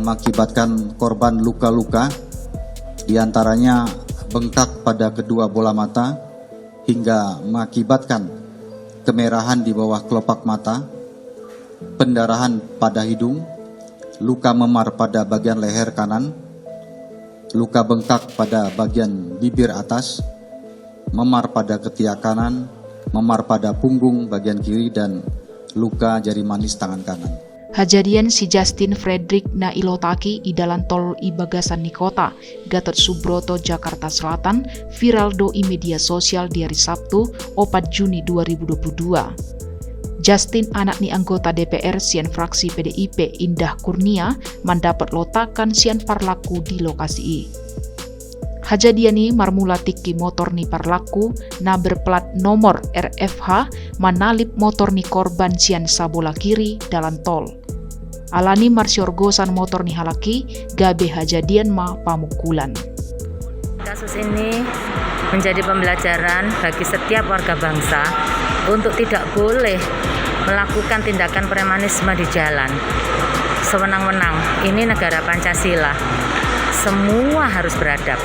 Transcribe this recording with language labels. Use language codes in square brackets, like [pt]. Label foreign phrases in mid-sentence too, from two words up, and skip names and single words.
[id] mengakibatkan korban luka-luka, diantaranya bengkak pada kedua bola mata hingga mengakibatkan kemerahan di bawah kelopak mata, pendarahan pada hidung, luka memar pada bagian leher kanan, luka bengkak pada bagian bibir atas, memar pada ketiak kanan, memar pada punggung bagian kiri, dan luka jari manis tangan kanan. [btm] Hajadian si Justin Frederick na ilotaki i Dalan Tol i Bagasan Nikota, Gatot Subroto, Jakarta Selatan, viral do i media sosial di hari Sabtu, 4 Juni 2022. Justin anak ni anggota DPR sian fraksi PDIP Indah Kurnia mendapat lotakan sian parlaku di lokasi i. Hajadian ni marmula tiki motor ni parlaku na [id] berplat nomor [btm] RFH manalip motor ni korban sian sabola kiri dalam tol. Alani marsiorgosan motor ni halaki gabe hajadian ma pamukulan. [id] Kasus ini menjadi pembelajaran bagi setiap warga bangsa untuk tidak boleh melakukan tindakan premanisme di jalan. Sewenang-wenang, ini negara Pancasila. Semua harus beradab.